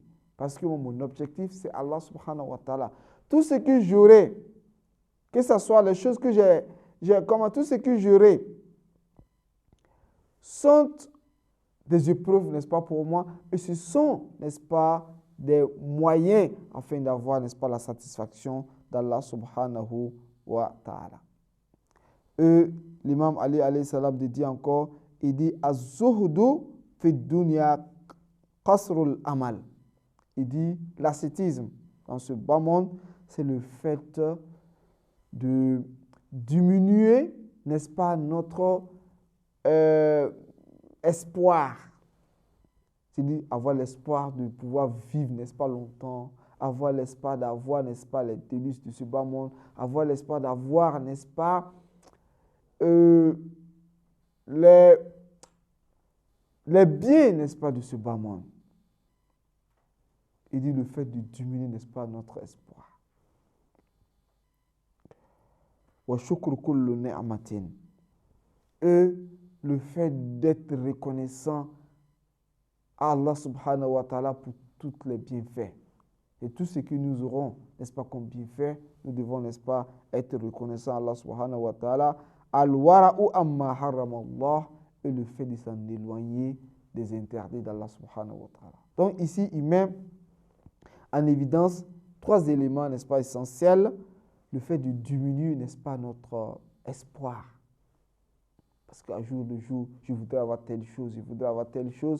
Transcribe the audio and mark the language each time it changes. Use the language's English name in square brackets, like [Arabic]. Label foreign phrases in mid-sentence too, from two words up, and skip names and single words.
[French] Parce que mon objectif, c'est Allah [Arabic] سبحانه وتعالى. [French] Tout ce que j'aurai, que ce soit les choses que tout ce que j'aurai, sont des épreuves, n'est-ce pas, pour moi, et ce sont, n'est-ce pas, des moyens afin d'avoir, n'est-ce pas, la satisfaction d'Allah subhanahu wa ta'ala. Et l'imam Ali [Arabic] عليه السلام [French] dit encore, il dit « [Arabic] الزهد في الدنيا قصر الأمل ». [French] Il dit l'ascétisme dans ce bas monde, c'est le fait de diminuer, n'est-ce pas, notre espoir. C'est-à-dire avoir l'espoir de pouvoir vivre, n'est-ce pas, longtemps, avoir l'espoir d'avoir, n'est-ce pas, les délices de ce bas monde, avoir l'espoir d'avoir, n'est-ce pas, les biens, n'est-ce pas, de ce bas monde. Il dit le fait de diminuer, n'est-ce pas, notre espoir. [Arabic] وشكر كل نعمة. [French] Et le fait d'être reconnaissant à Allah [Arabic] سبحانه وتعالى [French] pour tous les bienfaits. Et tout ce que nous aurons, n'est-ce pas, comme bienfaits, nous devons, n'est-ce pas, être reconnaissants à Allah [Arabic] سبحانه وتعالى. الورع عما حرم الله, [French] et le fait de s'en éloigner des interdits d'Allah [Arabic] سبحانه وتعالى. [French] Donc ici, il met en évidence 3 éléments, n'est-ce pas, essentiels. Le fait de diminuer, n'est-ce pas, notre espoir. Parce qu'à jour le jour, je voudrais avoir telle chose, je voudrais avoir telle chose.